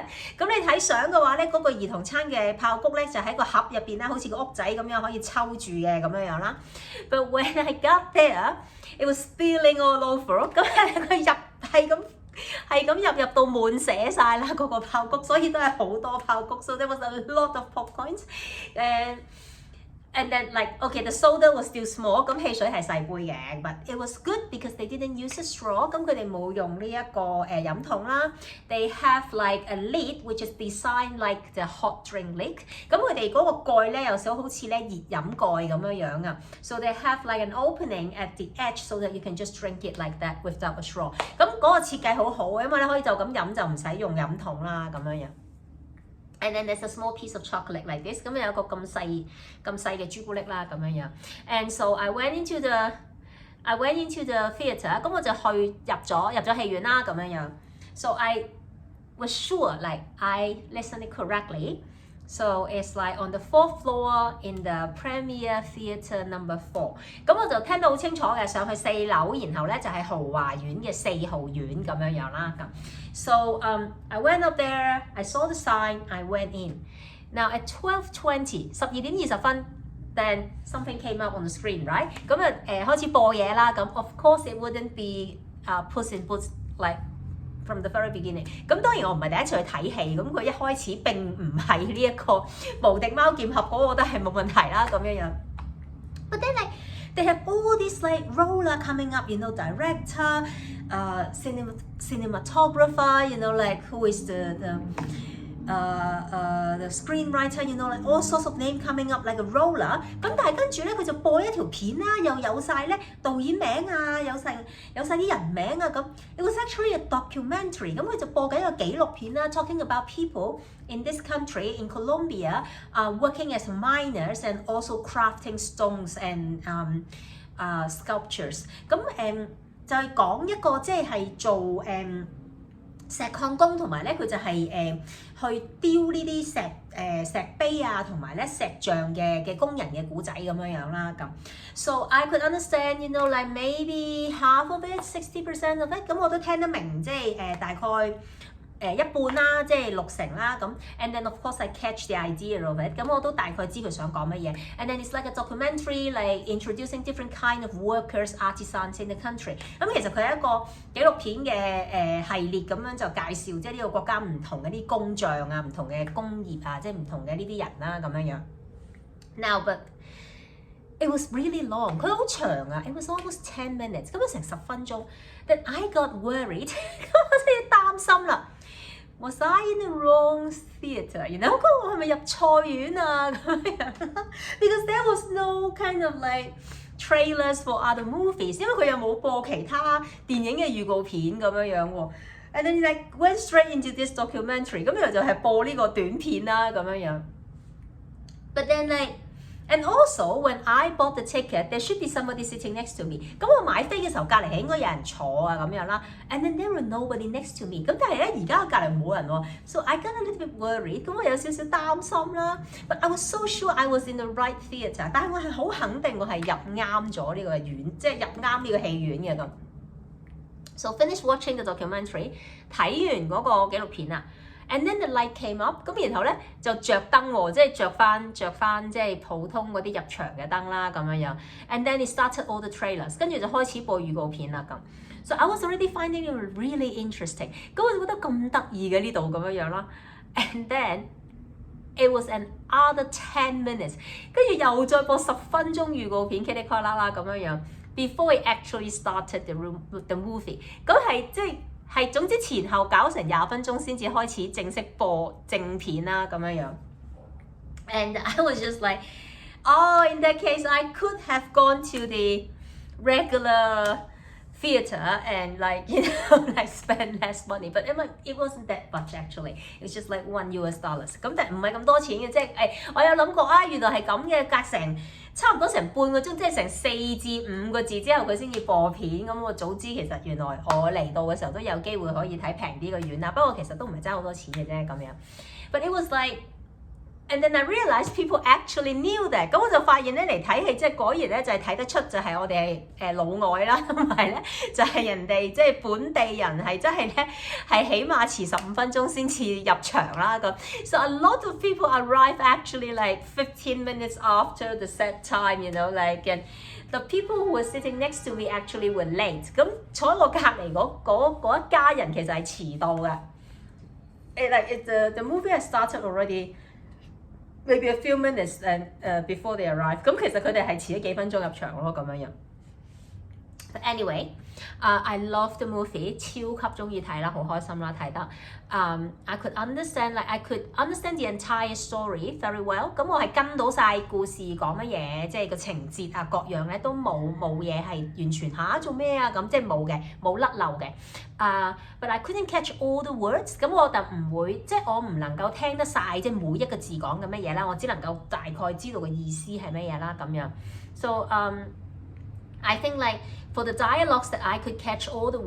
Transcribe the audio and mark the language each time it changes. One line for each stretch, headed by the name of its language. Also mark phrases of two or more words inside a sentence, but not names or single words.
Cantonese: 咁你睇相嘅話咧，嗰個兒童餐嘅爆谷咧就喺個盒入邊啦，好似個屋仔咁樣可以抽住嘅咁樣樣啦。
English: But when I got there, it was spilling all over.
Cantonese: 咁佢係咁入到滿瀉晒啦嗰個爆谷，所以都係好多爆谷。
English: So there was a lot of popcorns. And then like okay, the soda was still small.
Cantonese: 咁汽水係細杯嘅
English: but it was good because they didn't use a straw.
Cantonese: 咁佢哋冇用呢一個飲筒啦。
English: They have like a lid which is designed like the hot drink lid.
Cantonese: 咁佢哋嗰個蓋咧有少好似咧熱飲蓋咁樣樣啊。
English: So they have like an opening at the edge so that you can just drink it like that without a straw.
Cantonese: 咁嗰個設計好好，因為你可以就咁飲就唔使用飲筒啦咁樣樣。
English: And then there's a small piece of chocolate like this.
Cantonese: 咁有一個咁細嘅朱古力啦咁樣樣。
English: And so I went into the theatre.
Cantonese: 咁我就入咗戲院啦咁樣樣。
English: So I was sure like I listened it correctly. So it's like on the 4th floor in the Premier Theatre number 4.
Cantonese: 咁我就聽到好清楚嘅，上去4樓，然後咧就係豪華院嘅4號院咁樣樣啦咁。
English: So I went up there, I saw the sign, I went in. Now at 12:20, 12:20 then something came up on the screen, right?
Cantonese: 咁開始播嘢啦，咁
English: of course it wouldn't be Puss in Boots like from the very beginning.
Cantonese: 咁當然我唔係第一次去睇戲，咁佢一開始並唔係呢一個無敵貓劍俠嗰個，我覺得係冇問題啦咁樣樣。
English: But then like they have all this like roller coming up, you know, director, cinematographer, you know, like who is the screenwriter, you know, like all sorts of name coming up like a roller.
Cantonese: 咁但係跟住咧，佢就播一條片啦，又有晒咧導演名啊，有晒啲人名啊咁。
English: It was actually a documentary.
Cantonese: 咁佢就播緊一個紀錄片啦
English: ，talking about people in this country in Colombia, working as miners and also crafting stones and sculptures.
Cantonese: 咁就係講一個即係做石礦工同埋咧，佢就係去雕呢啲石碑啊，同埋咧石像嘅工人嘅古仔咁樣樣啦咁。
English: So I could understand, you know, like maybe half of it, 60% of it。
Cantonese: 咁我都聽得明，即係大概一半啦，即係60%啦咁。
English: And then of course I catch the idea of it。
Cantonese: 咁我都大概知佢想講乜嘢。
English: And then it's like a documentary, like introducing different kind of workers, artisans in the country。
Cantonese: 咁其實佢係一個紀錄片嘅系列咁樣就介紹，即係呢個國家唔同嘅啲工匠啊、唔同嘅工業啊，即係唔同嘅呢啲人啦咁樣樣。
English: Now but it was really long，
Cantonese: 佢好長啊
English: ，it was almost 10 minutes，
Cantonese: 咁樣成10分鐘。
English: Then I got worried，
Cantonese: 咁我真係擔心啦。
English: Was I in the wrong theatre? You know，
Cantonese: 我係咪入錯院啊咁樣
English: ？Because there was no kind of like trailers for other movies，
Cantonese: 因為佢又冇播其他電影嘅預告片咁樣樣喎。
English: And then like went straight into this documentary，
Cantonese: 咁然後就係播呢個短片啦咁樣樣。
English: But then like。And also, when I bought the ticket, there should be somebody sitting next to me.
Cantonese: 咁我買飛嘅時候，隔離係應該有人坐啊咁樣啦。
English: And then there were nobody next to me.
Cantonese: 咁但係咧，而家隔離冇人喎。
English: So I got a little bit worried.
Cantonese: 咁我有少少擔心啦。
English: But I was so sure I was in the right theatre.
Cantonese: 但係我係好肯定我係入啱咗呢個院，即係入啱呢個戲院嘅咁。
English: So finish watching the documentary.
Cantonese: 睇完嗰個紀錄片啊。
English: And then the light came up，
Cantonese: 咁然後咧就着燈喎，即係着翻即係普通嗰啲入場嘅燈啦咁樣樣。
English: And then it started all the trailers，
Cantonese: 跟住就開始播預告片啦咁。
English: So I was already finding it really interesting，
Cantonese: 咁我就覺得咁得意嘅呢度咁樣樣啦。
English: And then it was another 10 minutes，
Cantonese: 跟住又再播10分鐘預告片，噼里啪啦啦咁樣樣。
English: before it actually started the movie。
Cantonese: 咁係總之前後搞成20分鐘先至開始正式播正片啦咁樣樣。
English: And I was just like, oh, in that case, I could have gone to the regular theater and like, you know, like spend less money. But it wasn't that much actually. It's just like $1
Cantonese: 咁但係唔係咁多錢嘅，即係我有諗過啊，原來係咁嘅，隔成差唔多成半個鐘，即係成4至5個字之後佢先至播片。咁我早知其實原來我嚟到嘅時候都有機會可以睇平啲嘅院啦。不過其實都唔係爭好多錢嘅啫咁樣。
English: But it was like, and then I realized people actually knew that。
Cantonese: 咁我就發現咧嚟睇戲即係果然咧就係睇得出就係我哋係老外啦，同埋咧就係人哋即係本地人係真係咧係起碼遲15分鐘先至入場啦咁。
English: So a lot of people arrive actually like 15 minutes after the set time, you know, like and the people who were sitting next to me actually were late。
Cantonese: 咁坐喺我隔離嗰一家人其實係遲到嘅。
English: Like the movie has started already。Maybe a few minutes and before they arrive。
Cantonese: 咁其實佢哋係遲咗幾分鐘入場咯，咁樣樣。
English: But anyway, I love the movie，
Cantonese: 超級中意睇啦，好開心啦睇得。
English: I could understand the entire story very well。
Cantonese: 咁我係跟到晒故事講乜嘢，即係個情節啊各樣咧都冇嘢係完全做咩啊咁，即係冇嘅，冇甩漏嘅。
English: But I couldn't catch all the words。
Cantonese: 咁我就唔會，即係我唔能夠聽得晒，即係每一個字講緊乜嘢啦，我只能夠大概知道個意思係乜嘢啦咁樣。
English: So I think like for the dialogues that I could catch all the